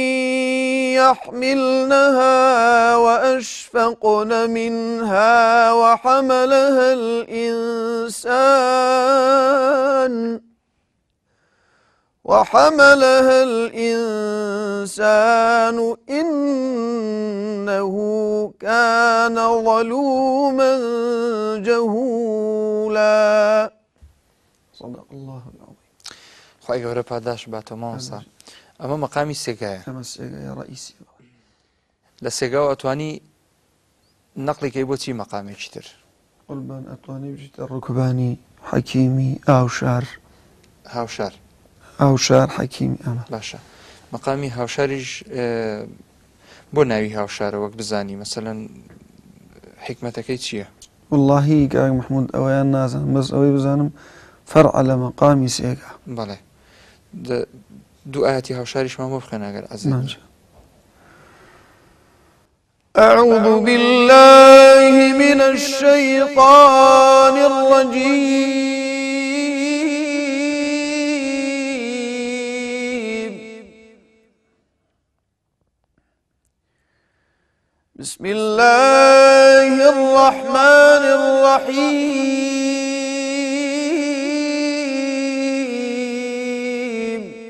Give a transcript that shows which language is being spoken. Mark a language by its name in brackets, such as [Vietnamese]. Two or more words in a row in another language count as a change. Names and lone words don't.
[Arabic] يحملنها وأشفقن منها وحملها الإنسان إنه كان ظلوما جهولا صدق الله العظيم. [Central Kurdish] خواهی گەورە پاداش باتەوە مامۆستا. ئەمە مەقامی سێگایە. ئەمە سێگایە ڕئیسی لە سێگاوە ئەتوانی نەقڵێکی بۆ چی مەقامێکی تر؟ قوربان ئەتوانی بژیتە ڕوکبانی حەکیمی ئاوشار ئاوشار حەکیمی ئەمە باشە. مەقامی هاوشاریش بۆ ناوی هاوشارە وەک بزانی مەسەلەن حکمەتەکەی چییە؟ واللهی کاک محمود ئەوەیان نازانم بەس ئەوەی بزانم فەرع لە مەقامی سێگا. بەڵێ دوو ئاەتی هاوشاریشمان بۆ بخوێن ئەگەر ئەزانن. [Arabic] أعوذ بالله من الشيطان الرجيم بسم الله الرحمن الرحيم